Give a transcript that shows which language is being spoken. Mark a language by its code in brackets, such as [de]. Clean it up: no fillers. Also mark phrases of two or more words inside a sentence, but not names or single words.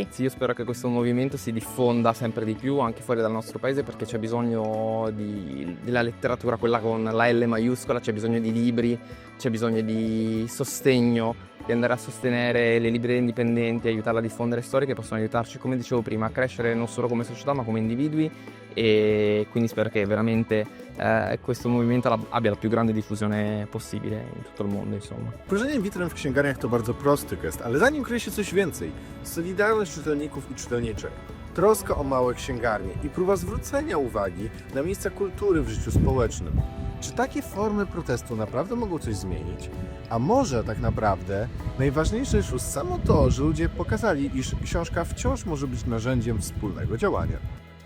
[it] Sì, io spero che questo movimento si diffonda sempre di più anche fuori dal nostro paese, perché c'è bisogno della letteratura, quella con la L maiuscola, c'è bisogno di libri, c'è bisogno di sostegno, di andare a sostenere le librerie indipendenti, aiutarla a diffondere storie che possono aiutarci, come dicevo prima, a crescere non solo come società ma come individui, e quindi spero che veramente questo movimento abbia la più grande diffuzione possibile in tutto il mondo, insomma. [pl] Wrażenie witryn w księgarniach to bardzo prosty gest, ale za nim kryje się coś więcej. Solidarność czytelników i czytelniczek, troska o małe księgarnie i próba zwrócenia uwagi na miejsca kultury w życiu społecznym. Czy takie formy protestu naprawdę mogą coś zmienić? A może tak naprawdę najważniejsze jest już samo to, że ludzie pokazali, iż książka wciąż może być narzędziem wspólnego działania.